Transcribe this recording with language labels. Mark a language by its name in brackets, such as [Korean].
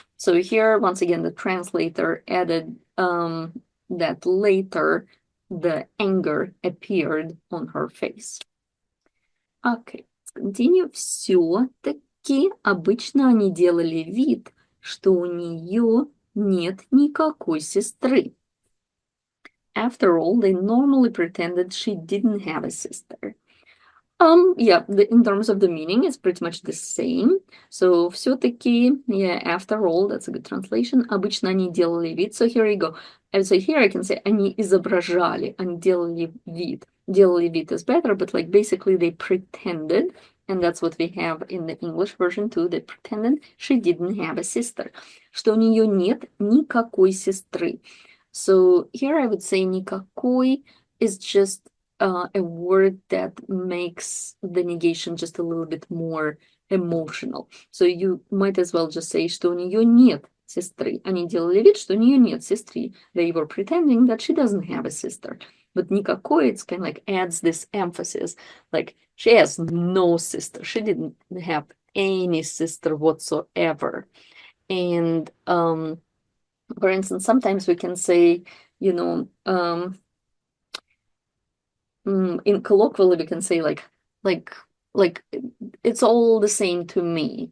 [English] So here, once again, the translator added that later the anger appeared on her face. Okay, let's continue. [Russian] Все-таки обычно они делали вид, что у нее нет никакой сестры. [English] After all, they normally pretended she didn't have a sister. Yeah, in terms of the meaning, it's pretty much the same. So, все-таки, yeah, after all, that's a good translation. [Russian] Обычно они делали вид. [English] So here you go. And so here I can say [Russian] они изображали, они делали вид. [English] Делали вид is better, but like basically they pretended, and that's what we have in the English version too. They pretended she didn't have a sister. [Russian] Что у нее нет никакой сестры. [English] So here I would say никакой is just a word that makes the negation just a little bit more emotional. So you might as well just say, [Russian] что у нее нет сестры. Они делали вид, что у нее нет сестры. [English] They were pretending that she doesn't have a sister. But никакой, it's kind of like adds this emphasis, like she has no sister. She didn't have any sister whatsoever. And for instance, sometimes we can say, you know, in colloquially we can say like it's all the same to me.